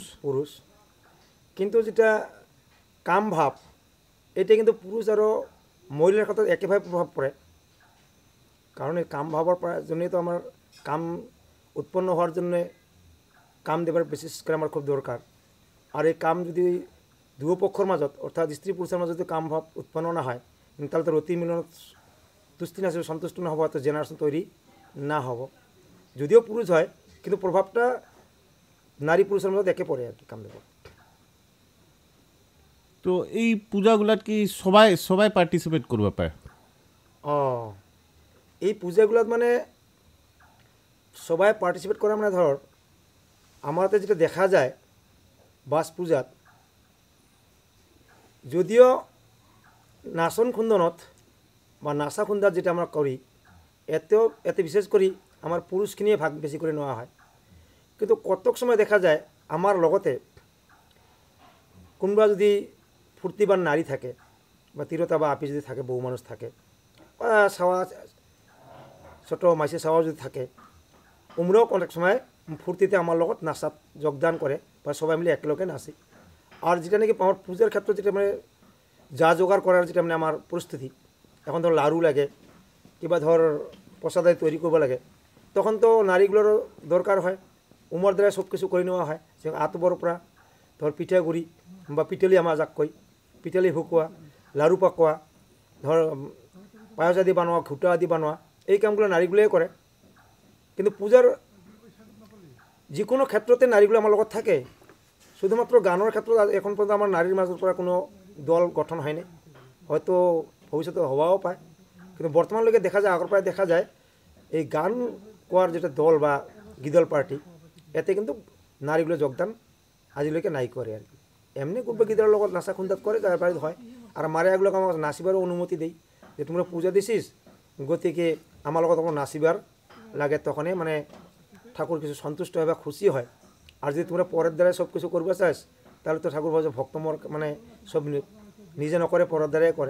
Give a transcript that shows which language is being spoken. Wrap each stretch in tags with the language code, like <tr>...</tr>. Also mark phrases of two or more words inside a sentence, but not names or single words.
<rkt>পুরুষ, কিন্তু যেটা কাম ভাব এটা কিন্তু পুরুষ আরও মহিলার ক্ষেত্রে একেভাবে প্রভাব পড়ে, কারণ এই কাম ভাবার জন্যই তো আমার কাম উৎপন্ন হওয়ার জন্যে কাম দেবার বিশেষ করে আমার খুব দরকার। আর এই কাম যদি দুপক্ষর মাজত অর্থাৎ স্ত্রী পুরুষের মাজত যদি কাম ভাব উৎপন্ন না হয় তাহলে তো রতি মিলন তুষ্টি না সন্তুষ্ট না হবো, তো জেনারেশন তৈরি না হব। যদিও পুরুষ হয় কিন্তু প্রভাবটা নারী পুরুষের মধ্যে দেখে পড়ে আর কি কাম দেবার। তো এই পূজাগুলাত কি সবাই সবাই পার্টিসিপেট করবা পারে? ও এই পূজাগুলোত মানে সবাই পার্টিসিপেট করা মানে ধর আমাদের যেটা দেখা যায় বাস পূজাত, যদিও নাচন খুন্দনত বা নাচা খুন্দাত যেটা আমরা করি এতে বিশেষ করে আমার পুরুষখিনিয়ে ভাগ বেশি করে নেওয়া হয়, কিন্তু কতক সময় দেখা যায় আমার লগতে কোনোবা যদি ফুর্তিবান নারী থাকে বা তিরতা বা আপি যদি থাকে, বউ মানুষ থাকে বা সাওয়া ছোটো মাইসে সাওয়া যদি থাকে, উমরাও অনেক সময় ফুর্তিতে আমার লগত নাচাত যোগদান করে বা সবাই মিলে একেলগে নাচি। আর যেটা নাকি আমার পূজার ক্ষেত্রে যেটা মানে যা জোগাড় করার যেটা মানে আমার পরিস্থিতি, এখন ধর লাড়ু লাগে কিংবা ধর প্রসাদাদি তৈরি করবো লাগে, তখন তো নারীগুলোরও দরকার হয়, উমর দ্বারা সব কিছু করে নেওয়া হয়। যে আত বরপরা ধর পিঠাগুড়ি বা পিটেলি আমার যাক কই, পিটেলি শুকোৱা, লাড়ু পাকোৱা, ধর পায়স আদি বানোৱা, ঘুটা আদি বানোৱা, এই কামগুলো নারীগুলোই করে। কিন্তু পূজার যিকোনো ক্ষেত্রতে নারীগুলো আমার লগত থাকে, শুধুমাত্র গানের ক্ষেত্রে এখন পর্যন্ত আমার নারীর মাজত পৰা কোনো দল গঠন হয়নি, হয়তো ভবিষ্যতে হওয়াও পায়, কিন্তু বর্তমানলৈকে দেখা যায়, আগৰ পৰাই দেখা যায় এই গান কোৱাৰ যেটা দল বা গিদল পার্টি এতে কিন্তু নারীগুলো যোগদান আজিলৈকে নাই করে আর কি। এমনি কোনোবা গিদার লগত নাচা খুন্দাত করে যার বাড়িতে হয়, আর মারিয়াগুলোকে আমার নাচিবারও অনুমতি দেই যে তোমরা পূজা দিছিস, গতিকে আমার লগত আমার নাচিবার লাগে, তখনই মানে ঠাকুর কিছু সন্তুষ্ট হয় বা খুশি হয়। আর যদি তোমরা পরের দ্বারাই সব কিছু করবে চাস তাহলে তো ঠাকুর ভাবে ভক্ত মর মানে সব নিজে নকরে পরের দ্বারাই করে।</rkt>